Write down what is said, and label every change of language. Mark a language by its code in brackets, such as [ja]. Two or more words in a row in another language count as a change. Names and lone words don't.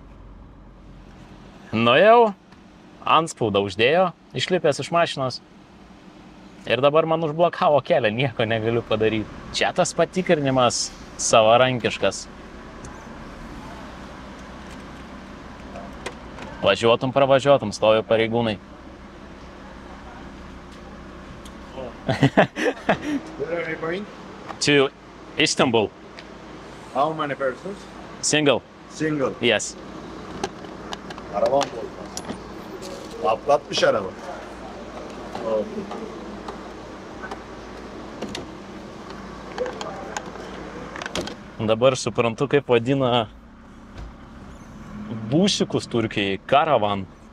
[lt] Nuėjau, antspaudą uždėjo, išlipęs iš mašinos. Ir dabar man užblokavo kelią, nieko negaliu padaryti. Čia tas patikrinimas savarankiškas. Pravažiuotum, stovi pareigūnai. [en] Where are you going? To Istanbul. How many persons? Single. Single. Yes. [tr] Arabam olmaz. Atlatmış araba. [lt] Dabar suprantu, kaip vadina būsikus Turkijai, karavan.